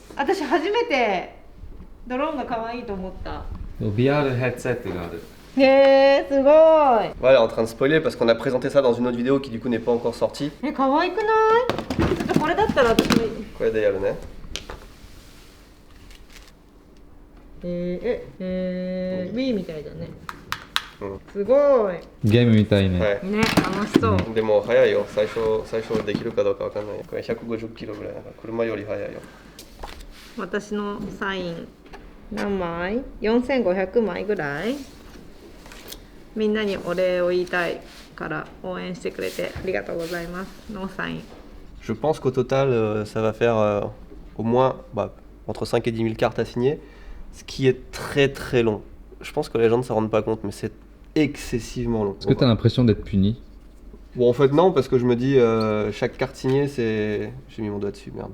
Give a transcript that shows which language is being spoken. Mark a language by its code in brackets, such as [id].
[ja] 私初めてドローンが可愛いと思った。 VR ヘッドセットがある。へー、すごい。 [fr] Ouais, elle est en train de spoiler parce qu'on a présenté ça dans une autre vidéo qui du coup n'est pas encore sortie. [ja] 可愛くない？ちょっとこれだったら私。これでやるね。 Wii みたいだね。すごい。ゲームみたいね。はい。ね、楽しそう。でも早いよ。最初できるかどうかわかんない。これ150キロぐらいだから車より速いよ。私のサイン何枚？4500枚ぐらい。みんなにお礼を言いたいから応援してくれてありがとうございます。のサイン。 [fr] Je pense qu'au total, ça va faire au moins entre 5 et 10 000 cartes à signer, ce qui est très très long. Je pense que les gens ne s'en rendent pas compte, mais c'est excessivement long. Est-ce que tu as l'impression d'être puni? Bon, en fait, non, parce que je me dis, chaque carte signée, c'est. J'ai mis mon doigt dessus, merde.